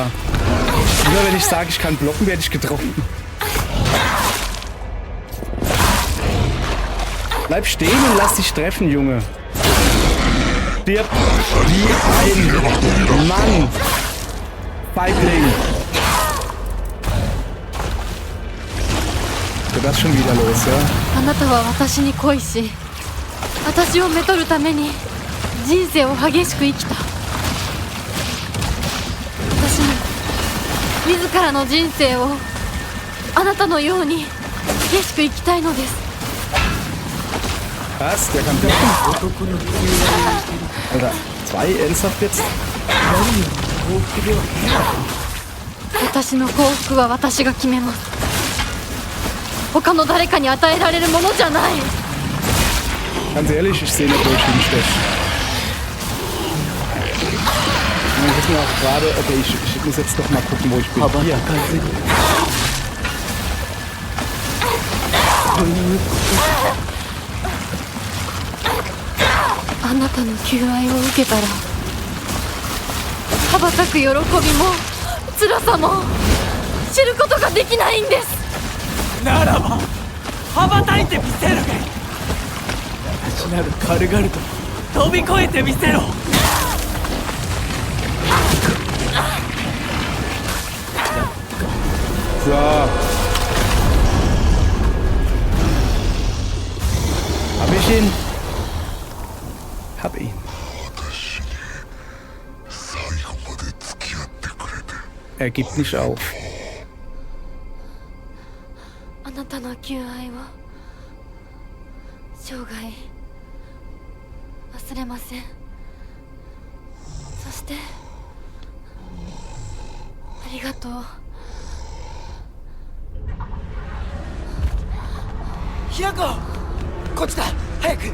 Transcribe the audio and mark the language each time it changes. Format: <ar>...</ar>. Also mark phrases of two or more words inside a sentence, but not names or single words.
<de>Immer wenn ich sage, ich kann blocken, werde ich getroffen. Bleib stehen und lass dich treffen, Junge. Stirb wie ein Mann. Feigling. Geht das schon wieder los, ja?</de> <ja>あなたは私に恋し、私をめとるために人生を激しく生きた。私も自らの人生をあなたのように激しく生きたいのです。</ja> <de>Was? Der kann blocken? Alter, 2 ernsthaft jetzt?</de> <ja>私の幸福は私が決めます。他の誰かに与えられるものじゃない。</ja> <de>Ganz ehrlich, ich sehe nicht, wo ich hinstech. Ich muss mir auch gerade... Okay, ich muss jetzt doch mal gucken, wo ich bin.</de> <ja>羽ば</ja> <de>Hier.</de> <ja>たかずに。というあなたの求愛を受けたら羽ばたく喜びも辛さも知ることができないんです。ならば羽ばたいてみせるがいい。私なる軽々と飛び越えてみせろ。</ja> <de>So. Hab ich ihn? Hab ihn. Er gibt nicht auf.</de> <ja>あなたの求愛を生涯忘れません。そしてありがとう。ひなこ、こっちだ、早く。</ja>